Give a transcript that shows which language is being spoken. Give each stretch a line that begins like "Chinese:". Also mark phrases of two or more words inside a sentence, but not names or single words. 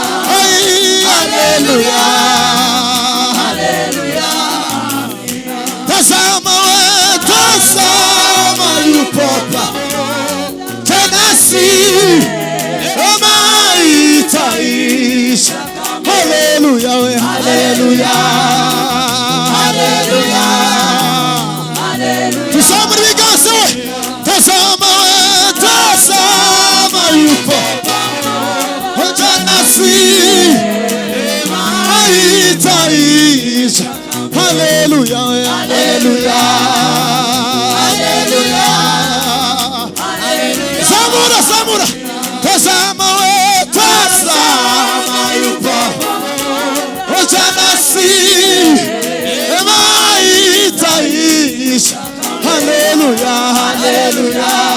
Swahili: Ai, haleluya. Tazama we, tazama yupo pamoja nasi. Neema itaisha. Haleluya we, haleluya. Haleluya.
Kinyarwanda: Tuzamure ibiganza we.
Swahili: Tazama we, tazama yupo pamoja nasi. Neema itaisha. Haleluya we, haleluya. Haleluya.
Kinyarwanda: Zamura, zamura.
Swahili: Tazama we, tazama yupo pamoja nasi. Neema itaisha. Haleluya, haleluya.